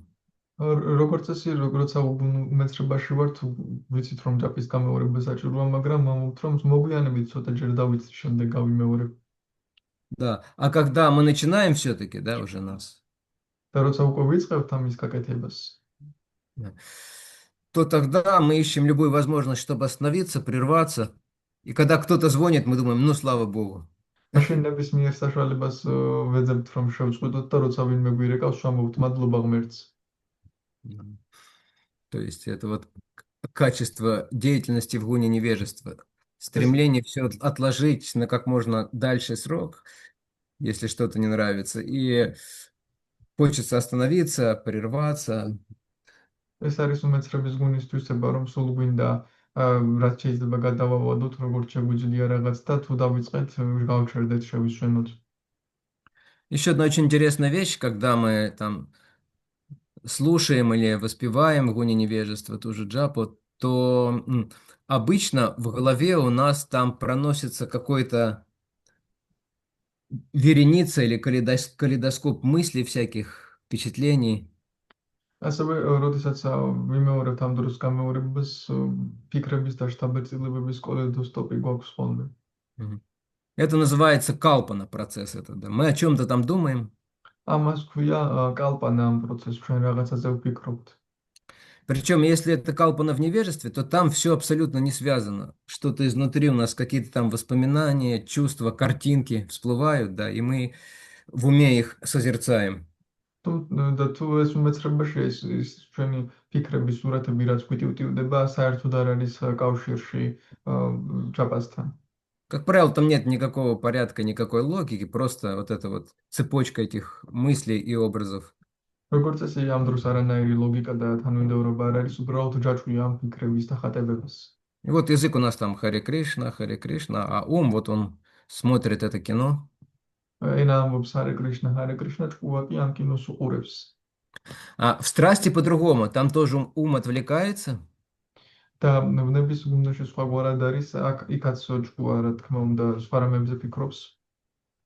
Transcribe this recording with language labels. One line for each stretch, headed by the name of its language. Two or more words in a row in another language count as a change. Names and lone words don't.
Georgian: როგორც წესი, როცა უმეცრებაში ვართ, ვიცით რომ ჯაპის გამეორება საჭიროა, მაგრამ მომთ რომ მოგვიანებით ცოტაჯერ დავიცით, შემდეგ გავიმეორებ.
Russian: Да, а когда мы начинаем все-таки, да, уже нас,
Georgian: და როცა უკვე ვიწყებთ ამის გაკეთებას,
Russian: да, то тогда мы ищем любую возможность, чтобы остановиться, прерваться. И когда кто-то звонит, мы думаем, ну, слава богу.
Georgian: მაშინ ნებისმიერ საშუალებას ვეძებთ რომ შევწყვეტოთ და როცა ვინმე გვირეკავს, ვამბობთ მადლობა ღმერთს. Мгм.
Russian: То есть это вот качество деятельности в гуне невежества.
Georgian: ეს
Russian: Стремление все отложить на как можно дальше срок, если что-то не нравится. И хочется остановиться, прерваться.
Georgian: ეს არის უმეცრების გუნის თვისება, რომ სულ გვინდა რაც შეიძლება გადავავადოთ, როგორც შეგვიძლია რაღაც და თუ დავიწყეთ, გავჩერდეთ, შევისვენოთ.
Russian: Еще одна очень интересная вещь, когда мы там слушаем или воспеваем в гуне невежества ту же джапу, то обычно в голове у нас там проносится какой-то вереница или калейдоскоп мыслей всяких, впечатлений.
Georgian: ასევე, როდესაც ვიმეორებთ ამ დროს გამეორებას, ფიქრების და შთაბეჭდილებების კოლეიდოსკოპი გვაქვს ხოლმე. Мгм.
Russian: Это называется калпана процесс этот, да. Мы о чем-то там думаем.
Georgian: ამას ქვია კალპანა ამ პროცესს, ჩვენ რაღაცაზე ვფიქრობთ.
Russian: Причем, если это калпана в невежестве, то там все абсолютно не связано. Что-то изнутри у нас, какие-то там воспоминания, чувства, картинки всплывают, да, и мы в уме их созерцаем.
Georgian: და თუ ეს უმეცრებაში ის ჩვენი ფიქრების სურათები რაც გვიტივტივდება, საერთოდ არ არის კავშირში ჯაპასთან.
Russian: Как правило, там нет никакого порядка, никакой логики, просто вот эта вот цепочка этих мыслей и образов.
Georgian: როგორც წესი, ამ დროს არანაირი ლოგიკა და თანმიმდევრობა არ არის, უბრალოდ ჯაჭვია ამ ფიქრების და ხატებების.
Russian: И вот язык у нас там Харе Кришна, а ум, вот он смотрит это кино.
Georgian: ენა ამბობს ჰარე კრიშნა, ჭკუა კი ამ კინოს უყურებს.
Russian: А в страсти по-другому, там тоже ум отвлекается.
Georgian: და ნების გუნდში სხვაგვარად არის, იქაც ჭკუა, რა თქმა უნდა, სხვა რამებზე ფიქრობს.